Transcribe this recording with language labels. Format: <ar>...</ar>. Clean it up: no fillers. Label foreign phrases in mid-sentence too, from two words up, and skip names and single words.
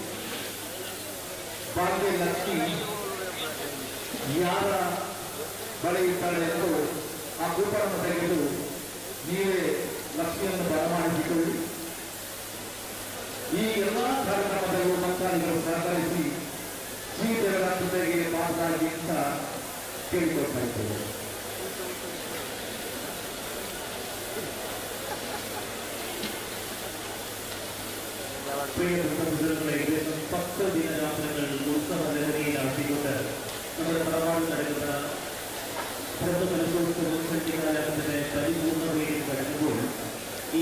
<kn>ಬಾಕಿ ಲಕ್ಕಿ ಯಾರ ಬಳಿ ಇರ್ತಾರೆ ಎಂದು ಆ ಕೂಪನ್ ತೆಗೆದು ನೀವೇ ಲಕ್ಷ್ಮಿಯನ್ನು ಬರಮಾಡಿಸಿಕೊಳ್ಳಿ. ಈ ಎಲ್ಲ ಕಾರ್ಯಕ್ರಮದಲ್ಲೂ ಭಕ್ತಾದಿಗಳು ಸಹಕರಿಸಿ ಶ್ರೀದೇವರ ಜೊತೆಗೆ ಮಾತನಾಡಿ ಅಂತ ಕೇಳಿಕೊಳ್ತಾ ಇದ್ದೇವೆ.</kn> <ml>പ്രിയപ്പെട്ടവരുടെ 10 ദിനരാത്രങ്ങൾ ഉത്സവ ലഹരിയിൽ ആഴ്ത്തിക്കൊണ്ട് നമ്മുടെ തറവാട് നടക്കുന്ന ബ്രഹ്മകലശോത്സവത്തിന്റെ പരിപൂർണതയിൽ കടക്കുമ്പോൾ ഈ</ml>